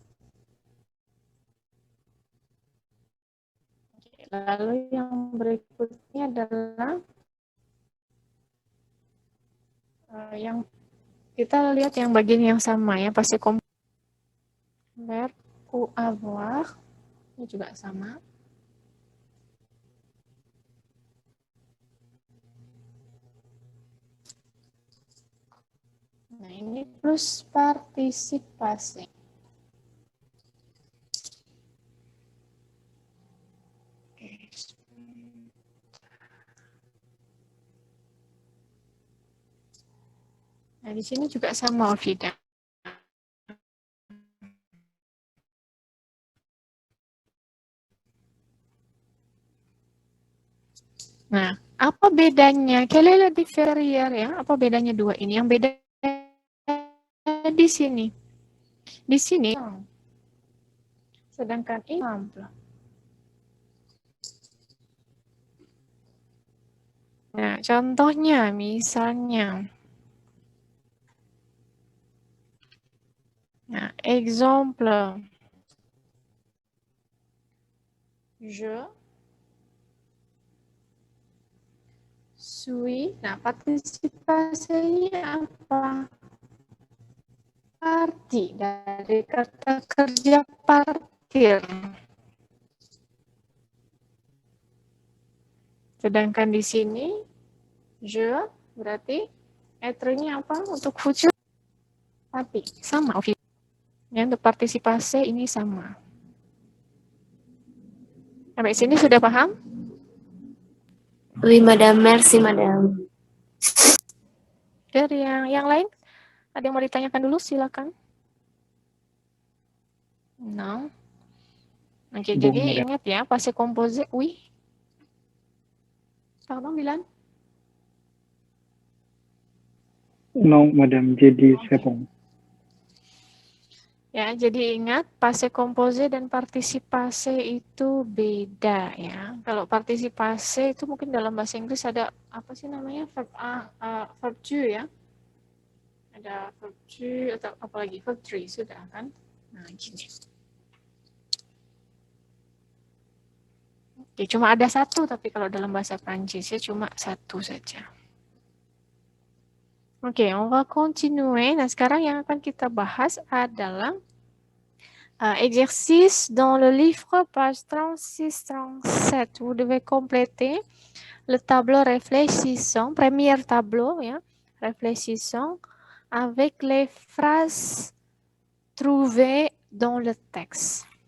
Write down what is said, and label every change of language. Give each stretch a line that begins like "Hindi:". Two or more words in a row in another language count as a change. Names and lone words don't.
Indonesian: Oke, lalu yang berikutnya adalah yang kita lihat yang bagian yang sama ya, pasti verb
French: ou avoir,
Indonesian: ini juga sama. Nah, ini plus partisipasi. Nah, di sini juga sama, Ovida. Nah, apa bedanya?
French: Quelle est la différence ya?
Indonesian: Apa bedanya dua ini? Yang beda di sini. Di sini. Sedangkan ini simple. Nah, contohnya misalnya. Nah, exemple.
French: Je suis.
Indonesian: Nah, partisipasinya apa? Parti, dari kata kerja partir. Sedangkan di sini, je berarti être-nya apa untuk future? Tapi sama. Yang untuk partisipasi ini sama. Sampai sini sudah paham?
French: Oui, madame. Merci, madame.
Indonesian: Dari yang lain? Ada yang mau ditanyakan dulu? Silakan. No. Oke, Belum, jadi madame. ingat ya,
French: passé composé, oui. Pardon, Milan? Non, madame, j'ai dit c'est
Indonesian: Oke.
French: bon.
Indonesian: Ya, jadi ingat
French: passé composé
Indonesian: dan partisipase itu beda ya. Kalau partisipase itu mungkin dalam bahasa Inggris ada apa sih namanya? Verb to ya. Ada verb to atau apalagi verb 3 sudah kan? Nah, gini. Oke, cuma ada satu tapi kalau dalam bahasa Prancisnya cuma satu saja. Oke,
French: on va continuer.
Indonesian: Nah, sekarang yang akan kita bahas adalah
French: exercice dans le livre, page 36-37. Vous devez compléter le tableau réfléchissant, premier tableau, ya, réfléchissant, avec les phrases trouvées dans le texte.